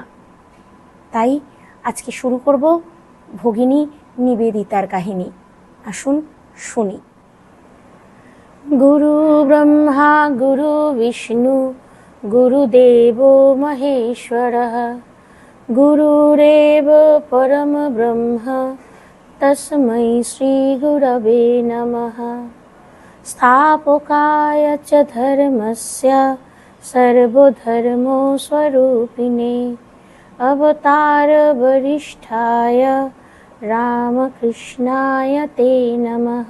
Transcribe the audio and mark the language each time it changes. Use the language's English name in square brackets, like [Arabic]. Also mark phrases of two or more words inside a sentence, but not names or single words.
[Bangla] তাই আজকে শুরু করব ভগিনী নিবেদিতার কাহিনী। আসুন শুনি। [Sanskrit] গুরু ব্রহ্মা গুরু বিষ্ণু গুরুদেব মহেশ্বরঃ গুরুরেব পরম ব্রহ্ম তস্मै শ্রী গুরবে নমঃ। স্থাপকায় চ ধর্মস্য सर्वधर्मो स्वरूपिणे अवतार वरिष्ठाय रामकृष्णाय ते नमः।